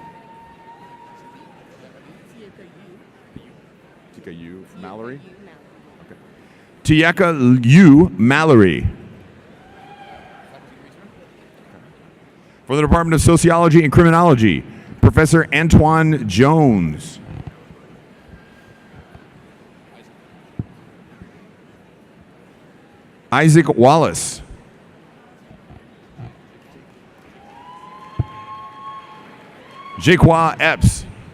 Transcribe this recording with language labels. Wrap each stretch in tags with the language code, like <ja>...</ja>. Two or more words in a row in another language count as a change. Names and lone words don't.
<en>Tika Yu Mallory. Okay. Tiaka Yu Mallory. For the Department of Sociology and Criminology, Professor Antoine Jones. Isaac Wallace. Jaquan Epps.</en>